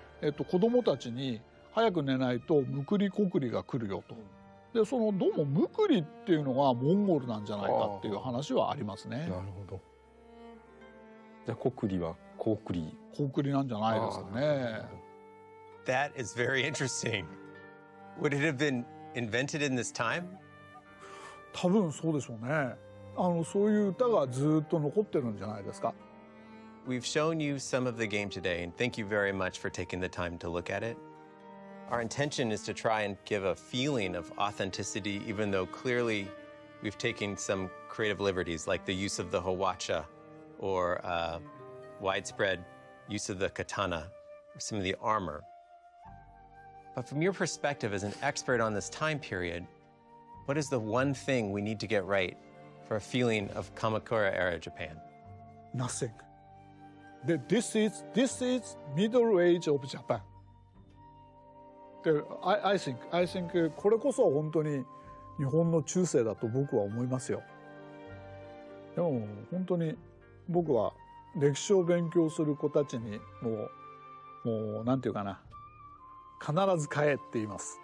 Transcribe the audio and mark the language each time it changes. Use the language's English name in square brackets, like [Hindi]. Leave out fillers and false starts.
[Japanese] 子供たちに早く寝ないとむくりこくりが来るよと。でどうもむくりっていうのがモンゴルなんじゃないかっていう話はありますね。なるほど。じゃあこくりはこくりなんじゃないですかね。 [English] That is very interesting. Would it have been invented in this time? [Japanese] 多分そうでしょうね。そういう歌がずっと残ってるんじゃないですか。 [English] We've shown you some of the game today, and thank you very much for taking the time to look at it. Our intention is to try and give a feeling of authenticity, even though clearly we've taken some creative liberties, like the use of the hawacha or widespread use of the katana or some of the armor. But from your perspective as an expert on this time period, what is the one thing we need to get right for a feeling of Kamakura-era Japan? Nothing. This is middle age of Japan. I think [Japanese] これこそ本当に日本の中世だと僕は思いますよ。でも本当に僕は歴史を勉強する子たちにもうなんていうかな、必ず買えって言います。